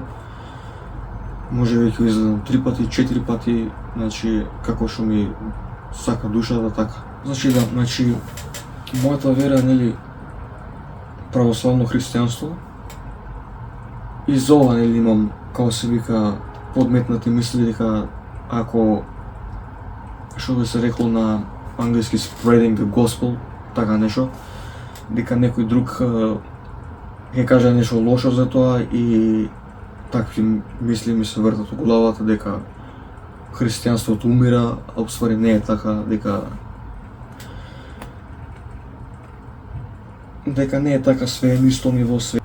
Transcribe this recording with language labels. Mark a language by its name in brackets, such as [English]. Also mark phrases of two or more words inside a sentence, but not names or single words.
[Macedonian] Може би ќе изгледам 3 пати, 4 пати, значи како што ми сака душата така. Значи мојата вера, нели, православно христијанство, и за ова, нели, имам, како се вика, подметнати мисли дека ако, што би се рекло на англиски, [English] spreading the gospel, [Macedonian] така нешто, дека некој друг ќе каже нешто лошо за тоа и такви мисли ми се вртат у главата дека христијанството умира, а уствари не е така, дека не е така, све е нисто ниво, све.